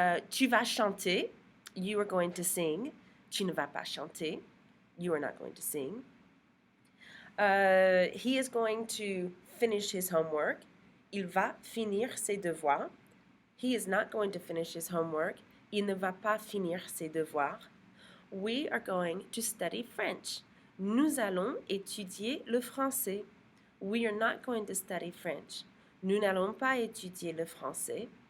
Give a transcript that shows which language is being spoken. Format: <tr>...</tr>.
<fr>Tu vas chanter.</fr> <en>You are going to sing.</en> <fr>Tu ne vas pas chanter.</fr> <en>You are not going to sing. He is going to finish his homework.</en> <fr>Il va finir ses devoirs.</fr> <en>He is not going to finish his homework.</en> <fr>Il ne va pas finir ses devoirs.</fr> <en>We are going to study French.</en> <fr>Nous allons étudier le français.</fr> <en>We are not going to study French.</en> <fr>Nous n'allons pas étudier le français.</fr>